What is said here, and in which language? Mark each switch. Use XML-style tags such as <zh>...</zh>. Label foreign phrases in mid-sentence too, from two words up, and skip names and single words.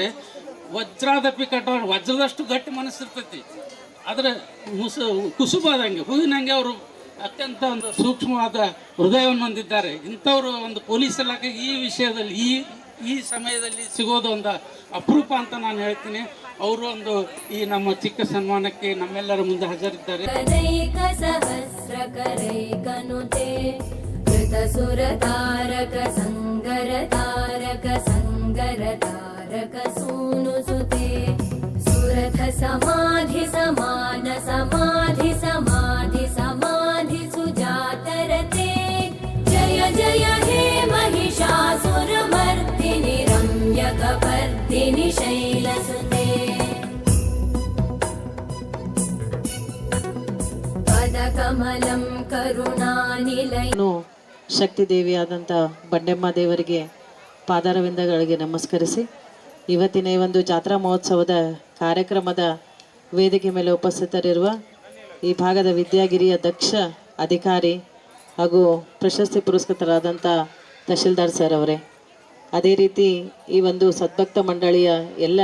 <sa>ವಜ್ರಾದಪಿ ಕಠೋರ,</sa> <kn>ವಜ್ರದಷ್ಟು ಗಟ್ಟಿ ಮನಸ್ಸಿರ್ತೈತಿ, ಆದರೆ ಕುಸುಮಾದಂಗೆ ಹೂವಿನಂಗೆ ಅವರು ಅತ್ಯಂತ ಒಂದು ಸೂಕ್ಷ್ಮವಾದ ಹೃದಯವನ್ನು ಹೊಂದಿದ್ದಾರೆ. ಇಂಥವರು ಒಂದು ಪೊಲೀಸ್ ಇಲಾಖೆ ಈ ವಿಷಯದಲ್ಲಿ ಈ ಸಮಯದಲ್ಲಿ ಸಿಗೋದು ಒಂದು ಅಪರೂಪ ಅಂತ ನಾನು ಹೇಳ್ತೀನಿ. ಅವರು ಒಂದು ಈ ನಮ್ಮ ಚಿಕ್ಕ ಸನ್ಮಾನಕ್ಕೆ ನಮ್ಮೆಲ್ಲರ ಮುಂದೆ ಹಾಜರಿದ್ದಾರೆ.</kn> <sa>सहस्रकरैकनुते कृतसुरतारक संगरतारक संगरतारक सूनुसुते सुरथ समाधि समान समाधि समाधि समाधि सुजातरते जय जय हे महिषासुरमर्दिनि रम्यकपर्दिनि शैलसुते पदकमलं करुणानिलय</sa> <kn>ಶಕ್ತಿ ದೇವಿಯಾದಂಥ ಬಂಡೆಮ್ಮ ದೇವರಿಗೆ ಪಾದಾರವಿಂದಗಳಿಗೆ ನಮಸ್ಕರಿಸಿ ಇವತ್ತಿನ ಈ ಒಂದು ಜಾತ್ರಾ ಮಹೋತ್ಸವದ ಕಾರ್ಯಕ್ರಮದ ವೇದಿಕೆ ಮೇಲೆ ಉಪಸ್ಥಿತರಿರುವ ಈ ಭಾಗದ ವಿದ್ಯಾಗಿರಿಯ ದಕ್ಷ ಅಧಿಕಾರಿ ಹಾಗೂ ಪ್ರಶಸ್ತಿ ಪುರಸ್ಕೃತರಾದಂಥ ತಹಶೀಲ್ದಾರ್ ಸರ್ ಅವರೇ, ಅದೇ ರೀತಿ ಈ ಒಂದು ಸದ್ಭಕ್ತ ಮಂಡಳಿಯ ಎಲ್ಲ</kn>